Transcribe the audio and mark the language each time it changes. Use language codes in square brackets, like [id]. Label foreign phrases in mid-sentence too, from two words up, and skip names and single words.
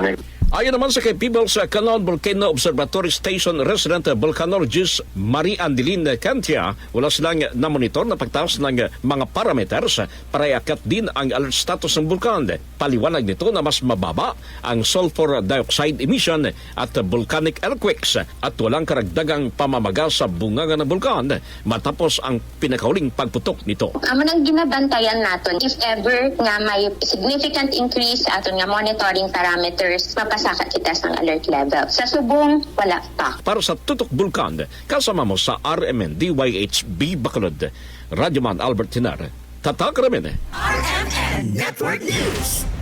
[tl] Ayon naman sa kay People's Cannon Volcano Observatory Station resident volcanologist Marie Andeline Cantia, wala silang na-monitor na pagtaas ng mga parameters para iakyat din ang [en] alert status [tl] ng bulkan. Paliwanag nito na mas mababa ang [en] sulfur dioxide emission [tl] at [en] volcanic earthquakes [tl] at walang karagdagang pamamaga sa bunganga ng bulkan matapos ang pinakahuling pagputok nito. [hil] Amo nang ginabantayan naton [en] if ever [hil] nga may [en] significant increase [hil] sa aton nga [en] monitoring parameters, [hil] mapasaka kita sa [en] alert level. [hil] Sa subong, wala pa. [tl] Para sa Tutok Bulkan, kasama mo sa RMN-DYHB Bacolod, Radyoman Albert Tinar, Tatak Ramin. RMN Network News.